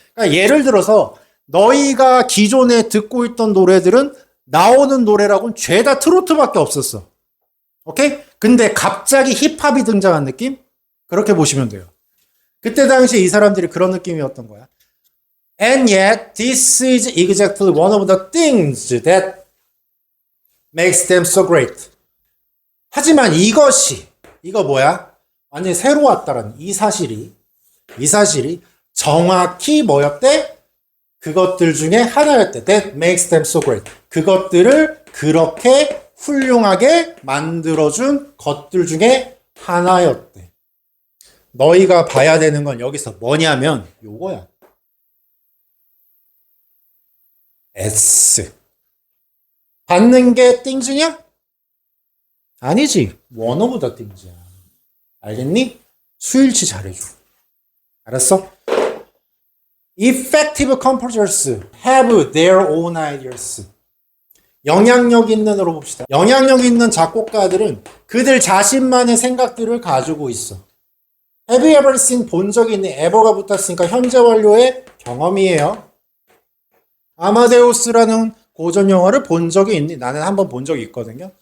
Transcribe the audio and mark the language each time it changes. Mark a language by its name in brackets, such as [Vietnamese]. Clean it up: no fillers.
[Korean] 그러니까 예를 들어서 너희가 기존에 듣고 있던 노래들은 나오는 노래라고는 죄다 트로트밖에 없었어. 오케이? 근데 갑자기 힙합이 등장한 느낌? 그렇게 보시면 돼요. 그때 당시에 이 사람들이 그런 느낌이었던 거야. [English] And yet, this is exactly one of the things that makes them so great. [Korean] 하지만 이거 뭐야? 완전히 새로 왔다라는 이 사실이 정확히 뭐였대? 그것들 중에 하나였대. [English] That makes them so great. [Korean] 그것들을 그렇게 훌륭하게 만들어준 것들 중에 하나였대. 너희가 봐야 되는 건 여기서 뭐냐면 요거야. S. 받는 게 things냐? 아니지. [English] one of the things [Korean] 야. 알겠니? 수일치 잘해줘. 알았어? [English] Effective composers have their own ideas. [Korean] 영향력 있는으로 봅시다. 영향력 있는 작곡가들은 그들 자신만의 생각들을 가지고 있어. [English] Have you ever seen? [Korean] 본 적이 있니? ever가 붙었으니까 현재 완료의 경험이에요. 아마데우스라는 고전 영화를 본 적이 있니? 나는 한번 본 적이 있거든요.